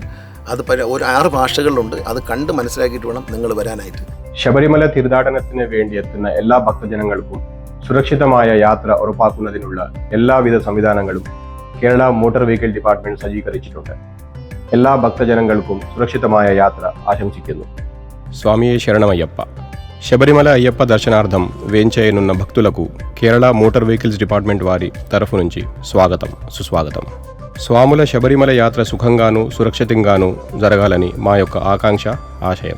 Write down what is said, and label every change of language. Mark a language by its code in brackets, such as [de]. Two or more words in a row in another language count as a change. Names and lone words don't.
[ml] അത് ഒരു 6 ഭാഷകളിലുണ്ട്. അത് കണ്ട് മനസ്സിലാക്കിയിട്ട് വേണം നിങ്ങൾ വരാനായിട്ട്. ശബരിമല തീർത്ഥാടനത്തിന് വേണ്ടി എത്തുന്ന എല്ലാ ഭക്തജനങ്ങൾക്കും സുരക്ഷിതമായ യാത്ര ഉറപ്പാക്കുന്നതിനുള്ള എല്ലാവിധ സംവിധാനങ്ങളും കേരള മോട്ടോർ വെഹിക്കിൾ ഡിപ്പാർട്ട്മെന്റ് സജ്ജീകരിച്ചിട്ടുണ്ട്. എല്ലാ ഭക്തജനങ്ങൾക്കും സുരക്ഷിതമായ യാത്ര ఆశంసిക്കുന്നു. [te] స్వామియే శరణమయ్యప్ప. శబరిమల అయ్యప్ప దర్శనార్థం వేంచేయనున్న భక్తులకు కేరళ మోటార్ వెహికల్స్ డిపార్ట్మెంట్ వారి తరఫు నుంచి స్వాగతం, సుస్వాగతం. స్వాముల శబరిమల యాత్ర సుఖంగాను సురక్షితంగాను జరగాలని మా యొక్క ఆకాంక్ష, ఆశయం.